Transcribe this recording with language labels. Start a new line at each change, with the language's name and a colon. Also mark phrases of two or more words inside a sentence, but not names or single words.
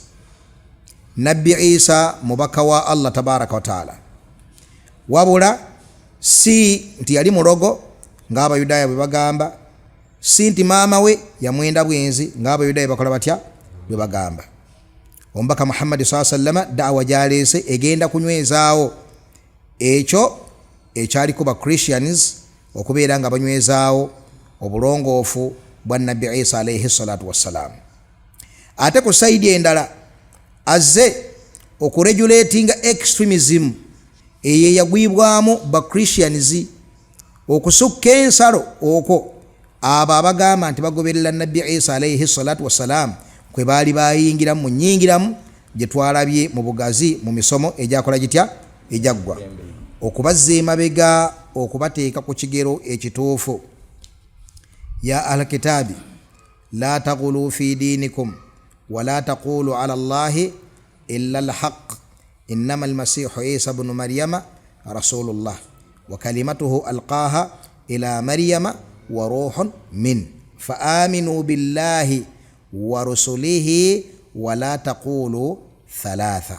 Ganda: Nabbi Isa mubaka wa Allah
Arabic: تبارك وتعالى,
Ganda: wabula si nti yali mulogo ng'Abayudaaya bwe bagamba, si nti maama we yamwenda bwenzi ng'Abayudaaya bakola batya bwe bagamba. Omubaka Muhammad
Arabic: صلى الله عليه وسلم
Ganda: da'wa gyaleese egenda kunywezaawo ekyo ekyaliko ba Christians okubeera nga banywezaawo obulongoofu bwa Nabbi Isa
Arabic: عليه الصلاة والسلام.
Ganda: Ate ku saidi endala azze okuregulatinga extremism eyo yagwibwamu ba Christians, okusukka ensalo okwo abo abagamba nti bagoberera Nabbi Isa
Arabic: عليه الصلاة والسلام
Ganda: kwe baali bayingiramu mu nnyingiramu gye twalabye mu bugazi mu misomo egyakola gitya ejaggwa, okubazza emabega okubateeka ku kigero ekituufu.
Arabic: يا الكتاب لا تغلوا في دينكم ولا تقولوا على الله إلا الحق إنما المسيح عيسى بن مريم رسول الله وكلمته ألقاها إلى مريم وروح منه فآمنوا بالله ورسله ولا تقولوا ثلاثة.